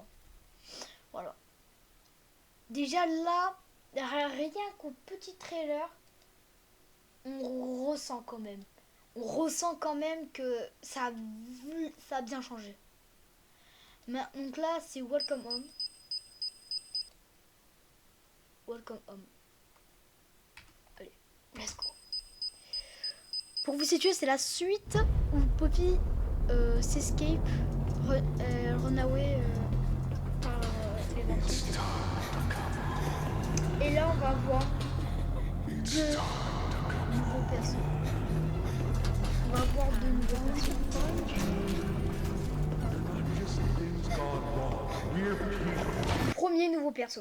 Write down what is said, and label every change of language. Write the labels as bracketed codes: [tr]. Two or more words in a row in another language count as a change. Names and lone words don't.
[fr] Voilà. Déjà là, rien qu'au petit trailer, on ressent quand même. On ressent quand même que ça a bien changé. Donc là, c'est Welcome Home. Welcome Home. Allez, [en] let's go. [fr] Pour vous situer, c'est la suite où Poppy s'escape, [en] run away [fr] par les vampires. Et là, on va voir deux nouveaux persos. On va voir deux nouveaux persos. Premier nouveau perso.